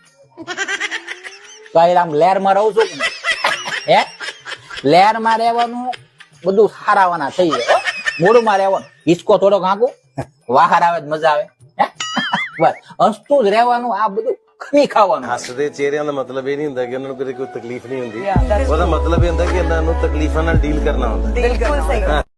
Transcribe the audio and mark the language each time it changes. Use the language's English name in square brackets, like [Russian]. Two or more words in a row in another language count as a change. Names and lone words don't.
[Gujarati] તો આમ લહેરમાં રહું છું ને, હે લહેરમાં રહેવાનું, બધું સારાવાના થઈ જાય. મૂળમાં રહેવાનું, હિચકો થોડોક હાંકું, વાહાર આવે મજા આવે. બસ હસતું જ રહેવાનું, આ બધું ખમી ખાવાનું. [Punjabi] ਹੱਸਦੇ ਚਿਹਰਿਆਂ ਦਾ ਮਤਲਬ ਇਹ ਨਹੀਂ ਹੁੰਦਾ ਕਿ ਉਹਨਾਂ ਨੂੰ ਕਦੇ ਕੋਈ ਤਕਲੀਫ ਨਹੀਂ ਹੁੰਦੀ। ਉਹਦਾ ਮਤਲਬ ਇਹ ਹੁੰਦਾ ਕਿ ਇਹਨਾਂ ਨੂੰ ਤਕਲੀਫਾਂ ਨਾਲ ਡੀਲ ਕਰਨਾ ਹੁੰਦਾ। [Hindi] बिल्कुल सही।